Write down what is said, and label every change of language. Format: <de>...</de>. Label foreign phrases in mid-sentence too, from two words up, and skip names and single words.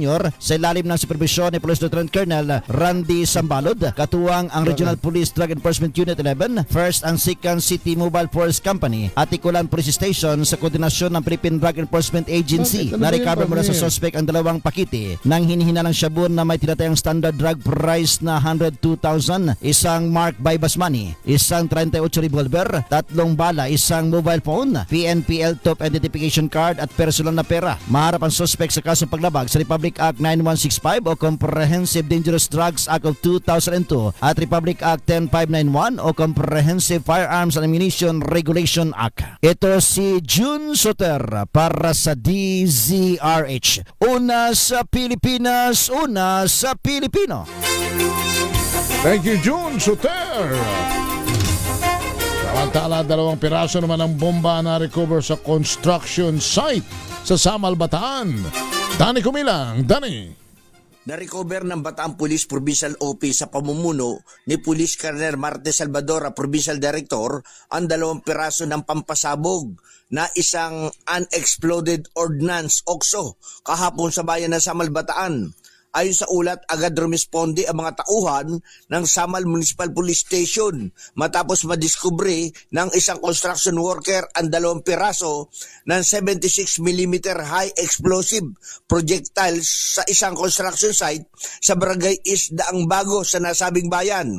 <tl>sa ilalim ng supervisyon ni Police Lieutenant Colonel Randy Sambalod, katuwang ang Regional Police Drug Enforcement Unit 11, 1st and 2nd City Mobile Force Company at Ikulan Police Station sa koordinasyon ng Philippine Drug Enforcement Agency. Na-recover mula sa suspect ang 2 pakete ng hinihinalang shabu na may tinatayang</tl> <en>standard drug price</en> <tl>na 102,000, isang</tl> <en>marked buy-bust money,</en> <tl>isang 38 revolver, 3 bala, isang</tl> <en>mobile phone,</en> <tl>PNPL top</tl> <en>identification card</en> <tl>at personal na pera. Maharap ang suspect sa kasong paglabag sa Republic Act 9165 o Comprehensive Dangerous Drugs Act of 2002 at Republic Act 10591 o Comprehensive Firearms and Ammunition Regulation Act. Ito si June Soter para sa DZRH. Una sa Pilipinas, una sa Pilipino.</tl> <en>Thank you,</en> <tl>June Soter. Samantala, 2 piraso naman ang bomba na recover sa</tl> <en>construction site</en> <tl>sa Samal, Bataan. Dani Kumilang, Dani. Na-recover ng Bataan Police Provincial Office sa pamumuno ni Police Colonel Marte Salvador,</tl> <en>Provincial Director,</en> <tl>ang 2 piraso ng pampasabog na isang</tl> <en>unexploded ordnance OXO</en> <tl>kahapon sa bayan ng Samal, Bataan. Ayon sa ulat, agad rumisponde ang mga tauhan ng Samal Municipal Police Station matapos madiskubre ng isang</tl> <en>construction worker</en> <tl>ang 2 piraso ng 76mm</tl> <en>high explosive projectiles</en> <tl>sa isang</tl> <en>construction site</en> <tl>sa Barangay Isdaang Bago sa nasabing bayan.</tl>